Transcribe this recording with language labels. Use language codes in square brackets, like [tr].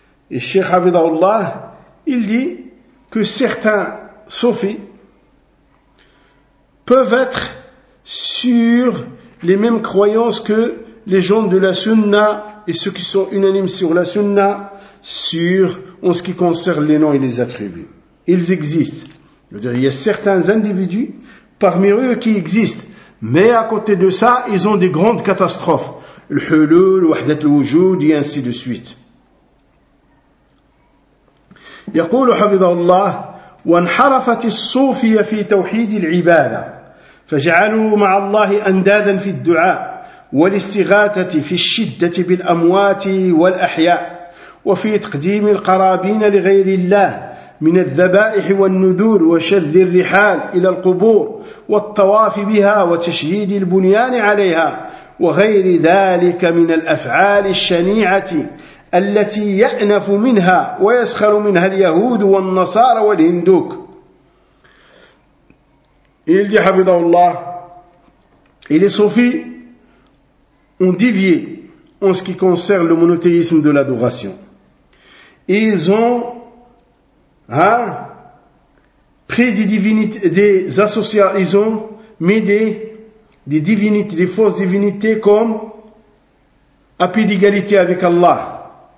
[fr] Et Cheikh Hafidhahullah, il dit que certains soufis peuvent être sur les mêmes croyances que les gens de la sunna et ceux qui sont unanimes sur la sunna sur en ce qui concerne les noms et les attributs. Ils existent. Je veux dire, il y a certains individus parmi eux qui existent. Mais à côté de ça, ils ont des grandes catastrophes. Le hulul, le wahdat al-wujud et ainsi de suite. [ar] يقول حفظه الله وانحرفت الصوفية في توحيد العبادة فجعلوا مع الله أندادا في الدعاء والاستغاثة في الشدة بالأموات والأحياء وفي تقديم القرابين لغير الله من الذبائح والنذور وشذ الرحال إلى القبور والطواف بها وتشييد البنيان عليها وغير ذلك من الأفعال الشنيعة التي يأنف منها ويسخر منها اليهود والنصارى والهندوك. [fr] Il dit, حفظه الله, et les soufis ont dévié en ce qui concerne le monothéisme de l'adoration. Ils ont pris des divinités, des associations, ils ont mis des divinités, des fausses divinités comme à pied d'égalité avec Allah.